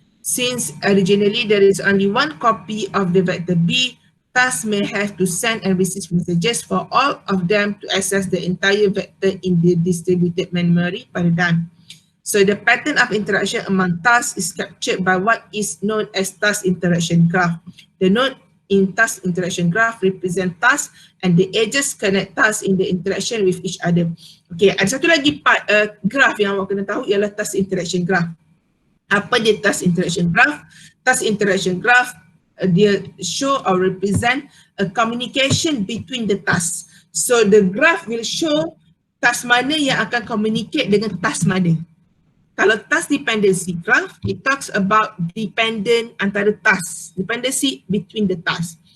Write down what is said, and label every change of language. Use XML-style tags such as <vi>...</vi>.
<en>Since originally there is only one copy of the vector B, tasks may have to send and receive messages for all of them to access the entire vector in the distributed memory paradigm. So the pattern of interaction among tasks is captured by what is known as task interaction graph. The node in task interaction graph represent tasks and the edges connect tasks in the interaction with each other.</en> <ms>Okay, ada satu lagi part graph yang awak kena tahu ialah task interaction graph. Apa dia task interaction graph?</ms> <en>Task interaction graph dia show or represent a communication between the tasks. So the graph will show task</en> <ms>mana yang akan</ms> <en>communicate</en> <ms>dengan</ms> <en>task</en> <ms>mana.</ms> <en>Kalau task dependency graph, it talks about dependent antara task, dependency between the task.</en>